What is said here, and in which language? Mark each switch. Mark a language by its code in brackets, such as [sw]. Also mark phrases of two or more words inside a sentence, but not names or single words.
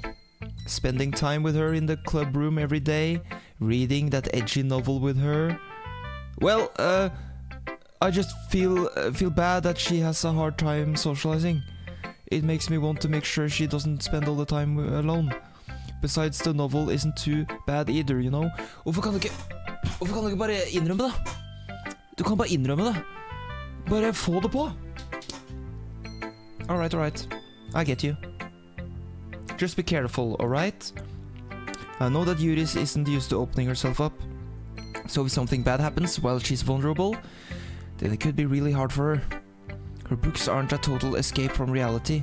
[en] Spending time with her in the club room every day, reading that edgy novel with her. Well, I just feel bad that she has a hard time socializing. It makes me want to make sure she doesn't spend all the time alone. Besides, the novel isn't too bad either, you know. [no] Hvorfor kan du ikke bare innrømme det? Du kan bare innrømme det. Bare få det på. [en] Alright. I get you. Just be careful, alright? I know that Yuri isn't used to opening herself up. So if something bad happens while she's vulnerable, then it could be really hard for her. Her books aren't a total escape from reality.